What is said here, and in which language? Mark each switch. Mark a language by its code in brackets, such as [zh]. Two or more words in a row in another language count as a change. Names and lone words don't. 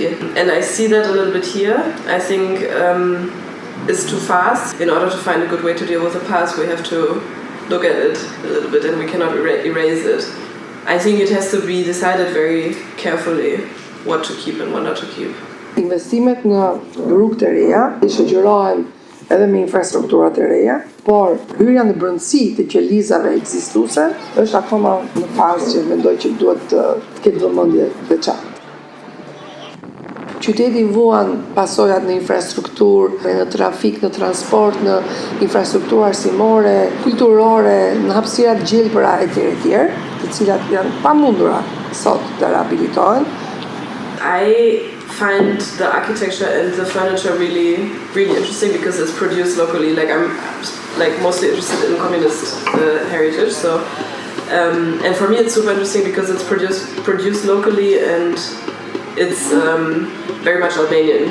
[en] And I see that a little bit here. I think it's too fast. In order to find a good way to deal with the past, we have to look at it a little bit, and we cannot erase it. I think it has to be decided very carefully what to keep and what not to keep. [sq] Investimet në rrugë të reja i shoqërohen edhe me infrastruktura të reja, por hyrja në brendësi të qelizave ekzistuese është akoma në fazë që mendoj që duhet të ketë vëmendje veçantë. Qyteti vuan pasojat në infrastrukturë, në trafik, në transport, në infrastrukturë arsimore, kulturore, në hapësirat gjelbëra etj, të cilat janë pamundura sot të rehabilitohen. [en] I find the architecture and the furniture really, really interesting because it's produced locally. Like, I'm mostly interested in communist heritage, so and for me it's super interesting because it's produced locally and it's very much Albanian.